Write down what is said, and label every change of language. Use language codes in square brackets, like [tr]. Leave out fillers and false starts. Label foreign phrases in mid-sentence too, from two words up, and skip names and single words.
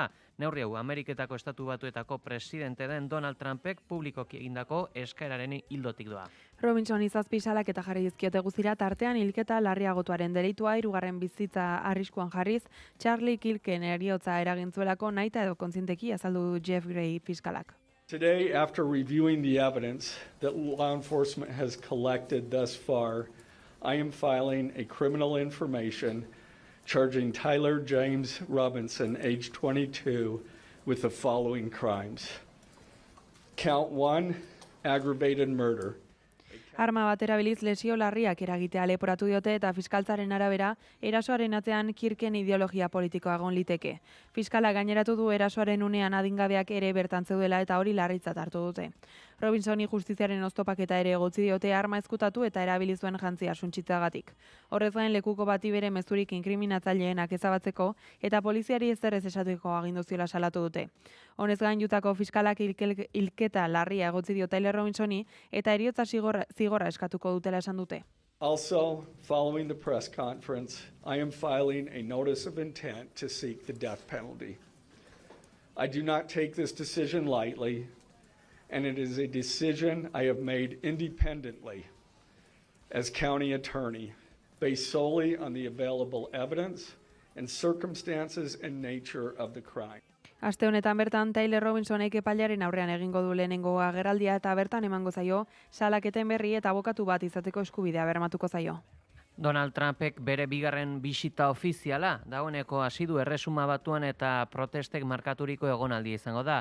[eu] Neurri hau Ameriketako Estatu Batuetako presidente den Donald Trumpek publikoki egindako eskaeraren ildotik doa. Robinson izazpi salaketa jarri dizkiote guztira, tartean hilketa larriagotuaren delitua 3. bizitza arriskuan jarriz, Charlie Kirken heriotza eragintzuelako nahita edo kontzienteki azaldu du Jeff Gray fiskalak. [en] Today, after reviewing the evidence that law enforcement has collected thus far, I am filing a criminal information charging Tyler James Robinson, age 22, with the following crimes. Count 1, aggravated murder. [eu] Arma bat erabiliz lesio larriak eragitea leporatu diote eta fiskaltzaren arabera erasoaren atzean Kirken ideologia politikoa egon liteke. Fiskala gaineratu du erasoaren unean adingabeak ere bertan zeudela eta hori larritzat hartu dute. Robinsoni justiziaren oztopaketa ere egotzi diote arma ezkutatu eta erabili zuen jantzia suntsitzeagatik. Horrez gain lekuko bati bere mezurik inkriminatzaileenak ezabatzeko eta poliziari ezer ez esateko agindu ziola salatu dute. Honez gain Utahko fiskalak hilketa larria egotzi dio Tyler Robinsoni eta heriotza zigorra eskatuko dutela esan dute. [en] Also, following the press conference, I am filing a notice of intent to seek the death penalty. I do not take this decision lightly, and it is a decision I have made independently as county attorney, based solely on the available evidence and circumstances and nature of the crime. [eu] Aste honetan bertan Tyler Robinsonek epailearen aurrean egingo du lehenengo agerraldia eta bertan emango zaio salaketen berri eta abokatu bat izateko eskubidea bermatuko zaio. Donald Trumpek bere bigarren bisita ofiziala dagoeneko hasi du Erresuma Batuan eta protestek markaturiko egonaldi izango da.